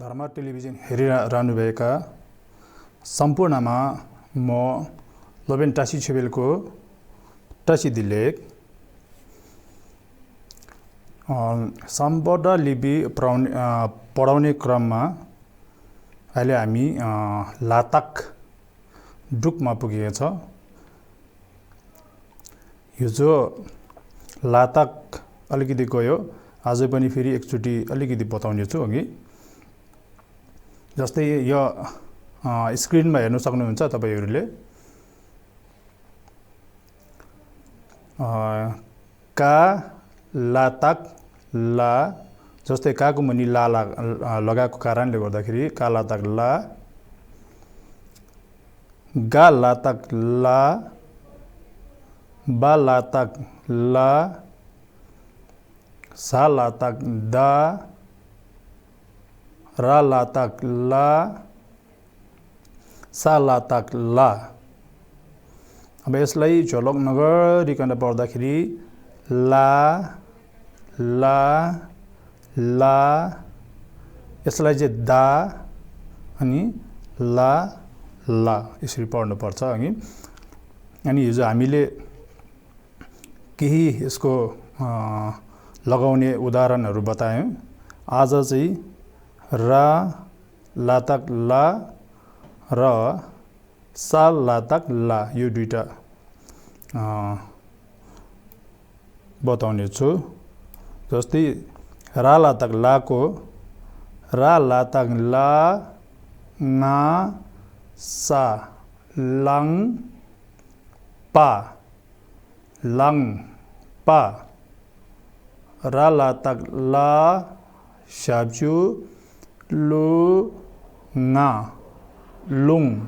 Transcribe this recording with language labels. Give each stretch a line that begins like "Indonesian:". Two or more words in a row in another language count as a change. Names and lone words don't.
Nepali: टेलिभिजन हेरिरहनुभएका सम्पूर्णमा म लोबेन टासी छेबेलको टासी दिलेख सम्बद्ध लिपि पढाउने क्रममा अहिले हामी लातक डुकमा पुगेका छ। हिजो लातक अलिकति गयो, आज पनि फेरि एकचोटि अलिकति बताउने छु अघि। जस्तै यो स्क्रिनमा हेर्न सक्नुहुन्छ तपाईहरुले। का लातक ला, जस्तै काको मुनि ला लगाएको कारणले गर्दाखेरि का लातक ला, गा लातक ला, बा लातक ला, सा लातक दा, रा लातक ला, सा लातक ला। अब यसलाई झलक नगरिकन पढ्दाखेरि ला ला ला, यसलाई चाहिँ दा अनि ला ला यसरी पढ्नु पर्छ अनि हिजो हामीले केही यसको लगाउने उदाहरणहरू बतायौं। आज चाहिँ रा लातक ला र सा लातक ला यो दुईटा बताउने छु। जस्तै रा लातक लाको रा लातक ला ना सा लङ पा लङ पा, रा लातक ला शाब्जु लु ना लुङ,